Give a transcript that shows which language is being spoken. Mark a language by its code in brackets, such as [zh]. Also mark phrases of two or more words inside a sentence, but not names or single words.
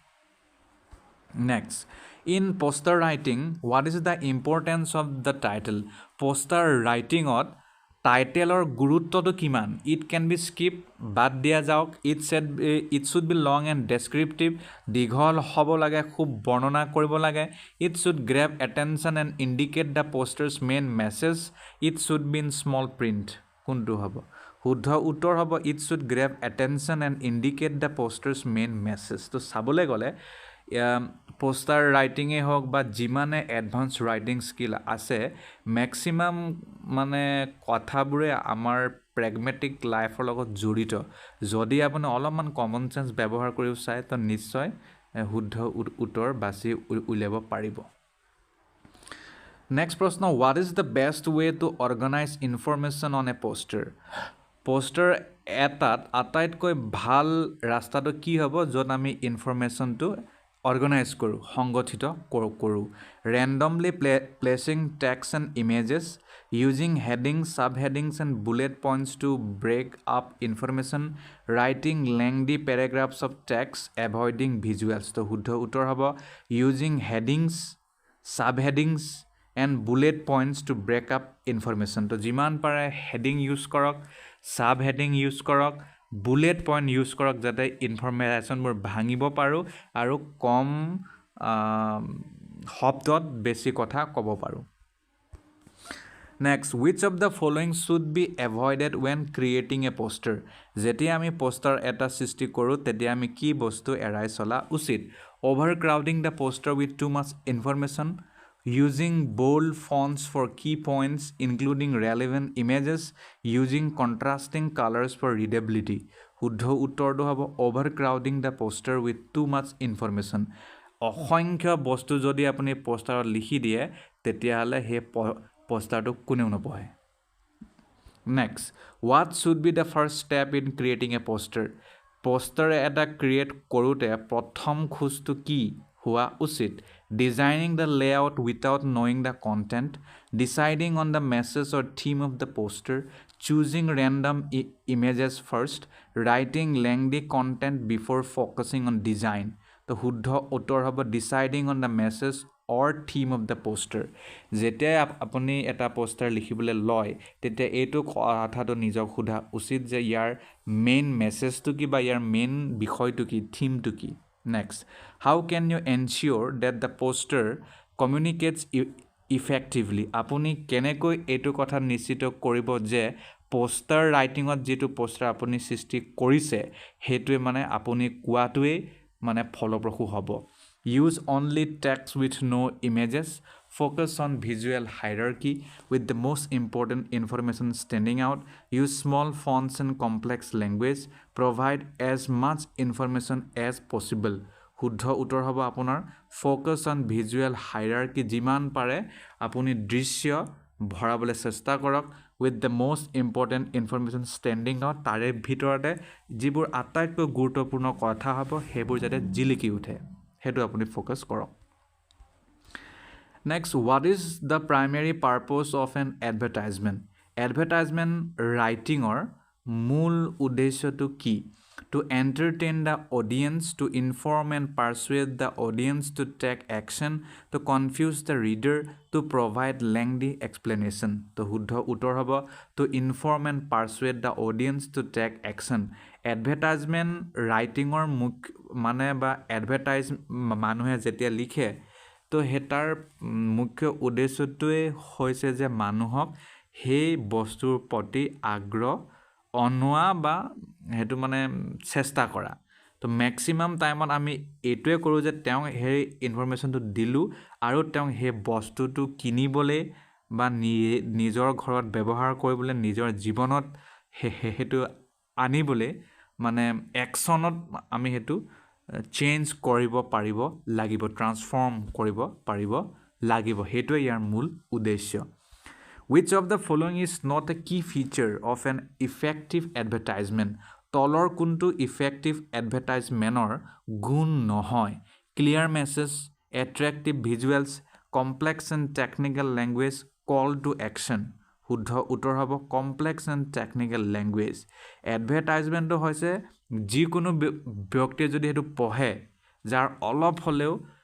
[en] next in poster writing what is the importance of the title [as] পোষ্টাৰ ৰাইটিঙত টাইটেলৰ গুৰুত্বটো কিমান [en] it can be skip [as] বাদ দিয়া যাওক [en] it should be long and descriptive [as] দীঘল হ'ব লাগে খুব বৰ্ণনা কৰিব লাগে [en] it should grab attention and indicate the poster's main message it should be in small print [as] কোনটো হ'ব শুদ্ধ উত্তৰ হ'ব [en] it should grab attention and indicate the poster's main message [as] তো চাবলৈ গ'লে [en] poster writing [as] হওক বা যিমানে [en] advance writing skill [as] আছে মেক্সিমাম মানে কথাবোৰে আমাৰ [en] pragmatic life [as] লগত জড়িত যদি আপুনি অলপমান [en] common sense [as] ব্যৱহাৰ কৰিব চায় তো নিশ্চয় শুদ্ধ উত্তৰ বাছি উলিয়াব পাৰিব [en] নেক্সট প্ৰশ্ন what is the best way to organize information on a poster [as] পোষ্টাৰ এটাত আটাইতকৈ ভাল ৰাস্তাটো কি হ'ব য'ত আমি ইনফৰমেশ্যনটো অৰ্গেনাইজ কৰোঁ সংগঠিত কৰোঁ [en] randomly placing text and images using headings subheadings and bullet points to break up information writing lengthy paragraphs of text avoiding visuals [as] তো শুদ্ধ উত্তৰ হ'ব [en] using headings subheadings and bullet points to break up information [as] তো যিমান পাৰে হেডিং ইউজ কৰক সাবহেডিং ইউজ কৰক বুলেট পইণ্ট ইউজ কৰক যাতে ইনফৰমেশ্যনবোৰ ভাঙিব পাৰোঁ আৰু কম শব্দত বেছি কথা ক'ব পাৰোঁ [en] নেক্সট which of the following should be avoided when creating a poster যেতিয়া [as] আমি পোষ্টাৰ এটা সৃষ্টি কৰোঁ তেতিয়া আমি কি বস্তু এৰাই চলা উচিত [en] overcrowding the poster with too much information using bold fonts for key points including relevant images using contrasting colors for readability শুদ্ধ উত্তৰটো হ'ব overcrowding the poster with too much information [as] অসংখ্য বস্তু যদি আপুনি পোষ্টাৰত লিখি দিয়ে তেতিয়াহ'লে সেই পোষ্টাৰটো কোনেও নপঢ়ে [en] নেক্সট what should be the first step in creating a poster [as] পোষ্টাৰ এটা ক্ৰিয়েট কৰোঁতে প্ৰথম খোজটো কি হোৱা উচিত [en] designing the layout without knowing the content deciding on the message or theme of the poster choosing random images first writing lengthy content before focusing on design [as] তো শুদ্ধ উত্তৰ হ'ব [en] deciding on the message or theme of the poster [as] যেতিয়া আপুনি এটা পোষ্টাৰ লিখিবলৈ লয় তেতিয়া এইটো কথাটো নিজক সোধা উচিত যে ইয়াৰ মেইন মেছেজটো কি বা ইয়াৰ মেইন বিষয়টো কি থিমটো কি নেক্সট [en] how can you ensure that the poster communicates effectively [as] আপুনি কেনেকৈ এইটো কথা নিশ্চিত কৰিব যে [en] poster writing [as] যিটো পোষ্টাৰ আপুনি সৃষ্টি কৰিছে সেইটোৱে মানে আপুনি কোৱাটোৱে মানে ফলপ্ৰসূ হ'ব [en] use only text with no images focus on visual hierarchy with the most important information standing out use small fonts and complex language provide as much information as possible [as] শুদ্ধ উত্তৰ হ'ব আপোনাৰ [en] focus on visual hierarchy [as] যিমান পাৰে আপুনি দৃশ্য ভৰাবলৈ চেষ্টা কৰক [en] with the most important information standing out [as] তাৰে ভিতৰতে যিবোৰ আটাইতকৈ গুৰুত্বপূৰ্ণ কথা হ'ব সেইবোৰ যাতে জিলিকি উঠে হেতু আপুনি ফোকাস কৰক [en] next what is the primary purpose of an advertisement writing or [as] মূল উদ্দেশ্যটো কি [en] to entertain the audience to inform and persuade the audience to take action to confuse the reader to provide lengthy explanation to [as] শুদ্ধ উত্তৰ হ'ব [en] to inform and persuade the audience to take action advertisement writing or [as] মানে বা এডভাৰটাইজ মানুহে যেতিয়া লিখে তো হেতাৰ মুখ্য উদ্দেশ্যটোৱে হৈছে যে মানুহক সেই বস্তুৰ প্ৰতি আগ্ৰহ অনোৱা বা হেতু মানে চেষ্টা কৰা তো [en] maximum time [as] আমি এইটোৱে কৰোঁ যে তেওঁ সেই ইনফৰমেশ্যনটো দিলোঁ আৰু তেওঁ সেই বস্তুটো কিনিবলৈ বা নিজৰ ঘৰত ব্যৱহাৰ কৰিবলৈ নিজৰ জীৱনত হেতু আনিবলৈ মানে একচনত আমি হেতু চেঞ্জ কৰিব পাৰিব লাগিব ট্ৰান্সফৰ্ম কৰিব পাৰিব লাগিব হেতুৱে ইয়াৰ মূল উদ্দেশ্য [en] which of the following is not a key feature of an effective advertisement [as] তলৰ কোনটো [en] effective advertisementৰ [as] গুণ নহয় [en] clear message attractive visuals complex and technical language call to action [as] শুদ্ধ উত্তৰ হ'ব [en] complex and technical language advertisementটো [as] হৈছে যিকোনো ব্যক্তিয়ে যদি হেতু পঢ়ে যাৰ অলপ হলেও